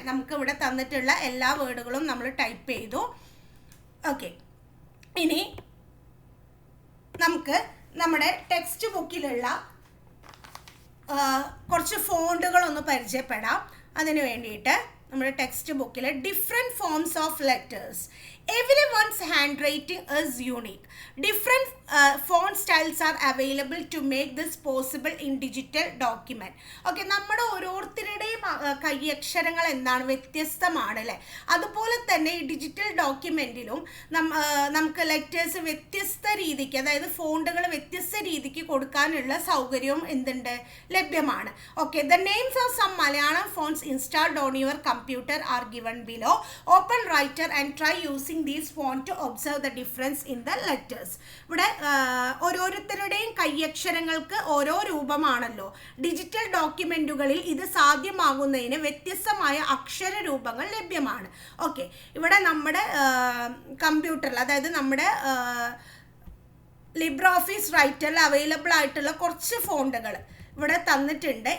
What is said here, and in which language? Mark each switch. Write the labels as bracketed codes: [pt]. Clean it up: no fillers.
[ml] നമുക്ക് ഇവിടെ തന്നിട്ടുള്ള എല്ലാ വേർഡുകളും നമ്മൾ ടൈപ്പ് ചെയ്തു. ഓക്കെ, ഇനി നമുക്ക് നമ്മുടെ ടെക്സ്റ്റ് ബുക്കിലുള്ള കുറച്ച് ഫോണ്ടുകളൊന്ന് പരിചയപ്പെടാം. അതിന് വേണ്ടിയിട്ട് നമ്മുടെ ടെക്സ്റ്റ് ബുക്കിൽ [en] Different forms of letters. Everyone's handwriting is unique. Different font styles are available to make this possible in digital document. [ml] Okay, നമ്മുടെ ഓരോരുത്തരുടെയും കൈയക്ഷരങ്ങൾ എന്താണ് വ്യത്യസ്തമാണ് അല്ലേ. അതുപോലെ തന്നെ ഈ ഡിജിറ്റൽ ഡോക്യുമെൻറ്റിലും നമുക്ക് ലെറ്റേഴ്സ് വ്യത്യസ്ത രീതിക്ക് അതായത് ഫോണ്ടുകൾ വ്യത്യസ്ത രീതിക്ക് കൊടുക്കാനുള്ള സൗകര്യവും എന്തുണ്ട്, ലഭ്യമാണ്. [en] Okay, the names of some Malayalam fonts installed on your computer are given below. Open Writer and try using these fonts to observe the difference in the letters. [ml] ഇവിടെ ഓരോരുത്തരുടെയും കൈയക്ഷരങ്ങൾക്ക് ഓരോ രൂപമാണല്ലോ. ഡിജിറ്റൽ ഡോക്യുമെന്റുകളിൽ ഇത് സാധ്യമാകുന്നതിന് വ്യത്യസ്തമായ അക്ഷര രൂപങ്ങൾ ലഭ്യമാണ്. ഓക്കെ, ഇവിടെ നമ്മുടെ കമ്പ്യൂട്ടറിൽ അതായത് നമ്മുടെ ലിബ്രെ ഓഫീസ് റൈറ്ററിൽ അവൈലബിൾ ആയിട്ടുള്ള കുറച്ച് ഫോണ്ടുകൾ ഇവിടെ തന്നിട്ടുണ്ട്.